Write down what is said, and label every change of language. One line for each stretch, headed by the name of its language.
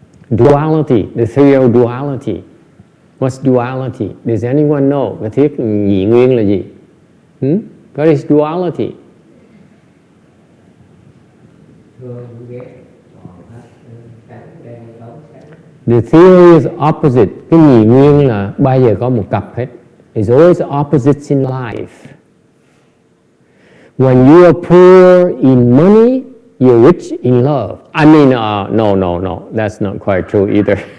English: Duality, the theory of duality. What's duality? Does anyone know?
Vietnamese: Cái thuyết nhị nguyên là gì?
English: What is duality? The theory is opposite.
Vietnamese: Cái nhị nguyên là bao giờ có một cặp hết.
English: It's always opposites in life. When you are poor in money, you're rich in love. I mean, no, that's not quite true either.